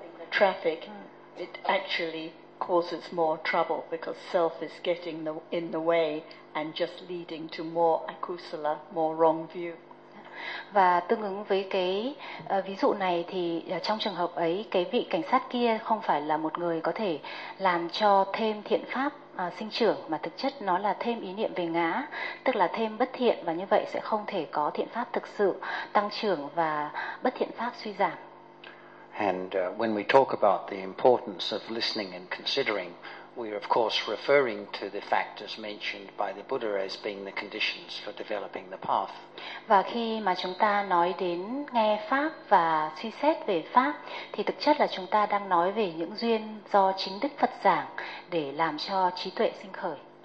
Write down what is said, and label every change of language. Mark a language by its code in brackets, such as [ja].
[en] Traffic, it actually causes more trouble because self is getting in the way and just leading to more akusala, more wrong view. [vi] Và tương ứng với cái ví dụ này thì trong trường hợp ấy, cái vị cảnh sát kia không phải là một người có thể làm cho thêm thiện pháp sinh trưởng, mà thực chất nó là thêm ý niệm về ngã, tức là thêm bất thiện, và như vậy sẽ không thể có thiện pháp thực sự tăng trưởng và bất thiện pháp suy giảm. [en] And when we talk about the importance of listening and considering, we are of course referring to the factors mentioned by the Buddha as being the conditions for developing the path. [vi] Và khi mà chúng ta nói đến nghe pháp và suy xét về pháp thì thực chất là chúng ta đang nói về những duyên do chính Đức Phật giảng để làm cho trí tuệ sinh khởi.